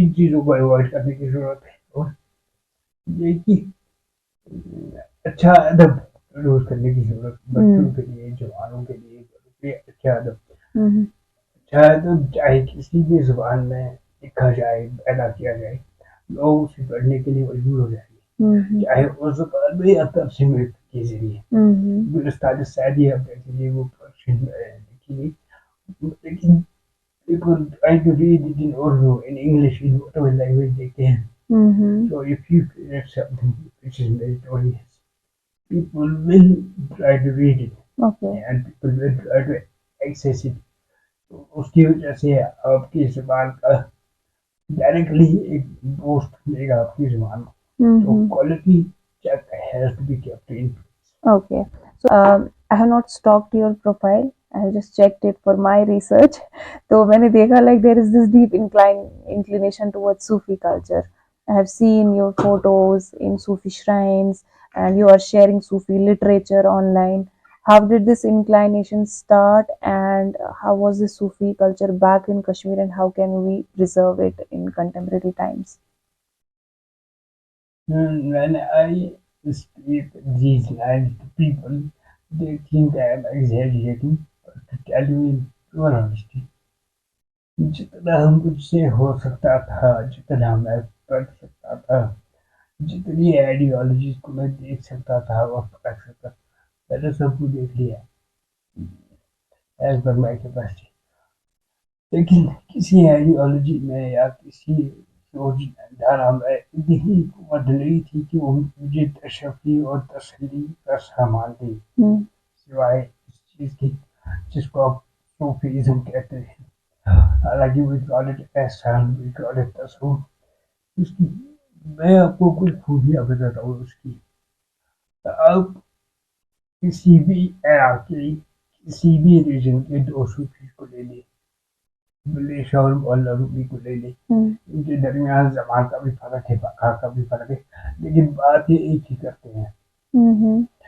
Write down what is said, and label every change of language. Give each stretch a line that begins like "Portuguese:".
Urdu: تو ان چیزوں کو اوائڈ کرنے کی ضرورت ہے، اور یہ کہ اچھا ادب پروڈیوس کرنے کی ضرورت بچوں کے لیے، جوانوں کے لیے. اچھا ادب، اچھا ادب چاہے کسی بھی زبان میں لکھا جائے، پیدا کیا جائے، لوگ اسے پڑھنے کے لیے مجبور ہو جائیں گے، چاہے اس زبان میں یا ترجمے کے ذریعے. گلستان سعدیہ کے لیے وہ پرشن میں لکھی گئی، لیکن
English: people try to read it in Urdu, in English, in whatever language they can. So if you create something which is meritorious, people will try to read it. And people will try to access it.
Urdu: تو اس کی وجہ سے آپ کی زبان کا directly ایک boost ملے گا آپ کی زبان کو.
English: تو quality check has to be kept in. Okay. So I have not stalked your profile. I have just checked it for my research. So
Urdu: میں نے دیکھا
English: like there is this deep inclination towards Sufi culture. I have seen your photos in Sufi shrines and you are sharing Sufi literature online. How did this inclination start and how was the Sufi culture back in Kashmir and how can we preserve it in contemporary times? When I speak these lines to people, they think I am exaggerating, but to tell you in pure honesty,
Urdu: جتنا مجھ سے ہو سکتا تھا، جتنا میں پڑھ سکتا تھا، جتنی آئیڈیالوجیز کو میں دیکھ سکتا تھا اور پڑھ سکتا تھا، میں نے سب کو دیکھ لیا
English: As per my capacity.
Urdu: لیکن کسی آئیڈیالوجی میں یا کسی سوچ دھارا میں اتنی قوت نہیں تھی کہ وہ مجھے تشفی اور تسلی کا سامان دے، سوائے اس چیز کی جس کو آپ صوفیزم کہتے ہیں.
English: حالانکہ we call it احسان، we call it تصوف.
Urdu: اس کی میں آپ کو کچھ خوبیاں بتاتا ہوں اس کی. آپ کسی بھی علاقے کسی بھی ریجن کے دو صوفی کو لے لیں، بلے شاہ اور مولا رومی کو لے لیں، ان کے درمیان زمان کا بھی فرق ہے، مکان کا بھی فرق ہے، لیکن بات یہ ایک ہی کرتے ہیں.